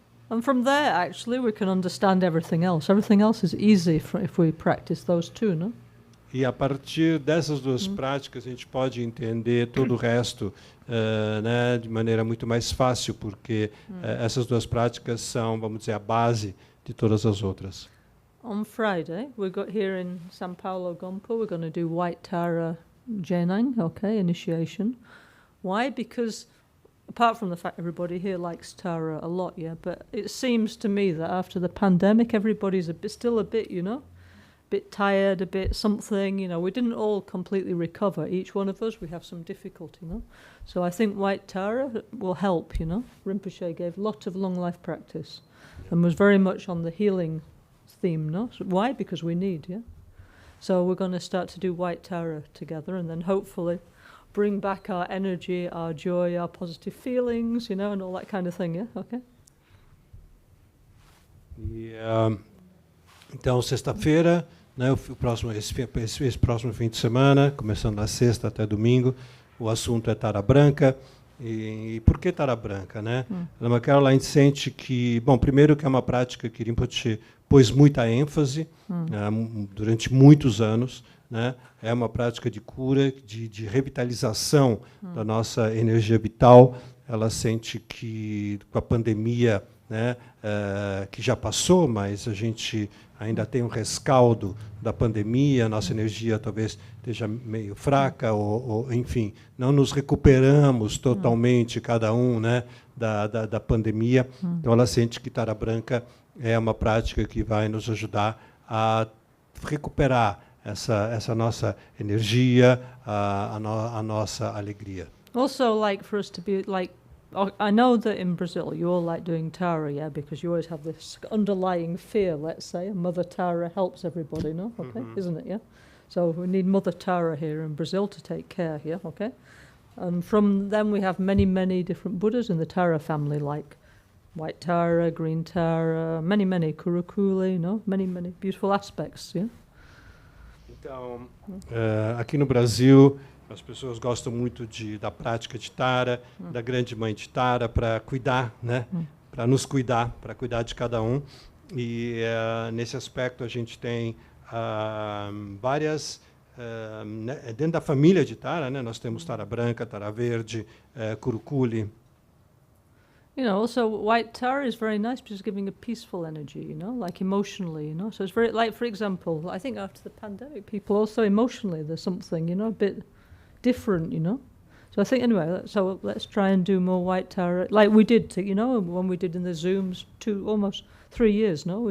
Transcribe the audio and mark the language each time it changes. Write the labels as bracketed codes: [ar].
[en] And from there, actually, we can understand everything else. Everything else is easy if we practice those two, no? [pt] E a partir dessas duas práticas a gente pode entender todo o resto né, de maneira muito mais fácil, porque essas duas práticas são, vamos dizer, a base de todas as outras. [en] On Friday, we got here in São Paulo, Gompo, we're going to do White Tara J9, okay, initiation. Why? Because apart from the fact everybody here likes Tara a lot, yeah, but it seems to me that after the pandemic, everybody's still a bit, you know, bit tired, a bit something, you know, we didn't all completely recover. Each one of us, we have some difficulty, you know. So I think White Tara will help, you know. Rinpoche gave a lot of long life practice and was very much on the healing theme, no? So why? Because we need, yeah. So we're going to start to do White Tara together, and then hopefully bring back our energy, our joy, our positive feelings, you know, and all that kind of thing, yeah? Okay? [pt] E, então, sexta-feira, né, esse próximo fim de semana, começando na sexta até domingo, o assunto é Tara Branca. E por que Tara Branca, né? Lama Caroline sente que, bom, primeiro que é uma prática que Rinpoche pôs muita ênfase durante muitos anos, né? É uma prática de cura, de revitalização da nossa energia vital. Ela sente que com a pandemia, né, que já passou, mas a gente ainda tem um rescaldo da pandemia, nossa energia talvez esteja meio fraca, ou enfim, não nos recuperamos totalmente, cada um, né, da pandemia. Então, ela sente que Tara Branca é uma prática que vai nos ajudar a recuperar essa nossa energia, a nossa alegria. [en] Also, like for us to be like, I know that in Brazil you all like doing Tara, yeah, because you always have this underlying fear, let's say, and Mother Tara helps everybody, no? Okay, isn't it, yeah? So we need Mother Tara here in Brazil to take care, yeah, okay? And from them we have many, many different Buddhas in the Tara family, like White Tara, Green Tara, many, many, Kurukuli, no? Many, many beautiful aspects, yeah? [pt] Então, aqui no Brasil As pessoas gostam muito da prática de Tara, da grande mãe de Tara, para cuidar, né? Para nos cuidar, para cuidar de cada um. E nesse aspecto a gente tem várias... dentro da família de Tara, né? Nós temos Tara branca, Tara verde, Curukuli. [en] You know, also white Tara is very nice because it's giving a peaceful energy, you know, like emotionally, you know. So it's very, like, for example, I think after the pandemic, people also emotionally, there's something, you know, a bit different, you know. So I think, anyway, so let's try and do more white Tara, like we did, you know, when we did in the Zooms almost 3 years, no?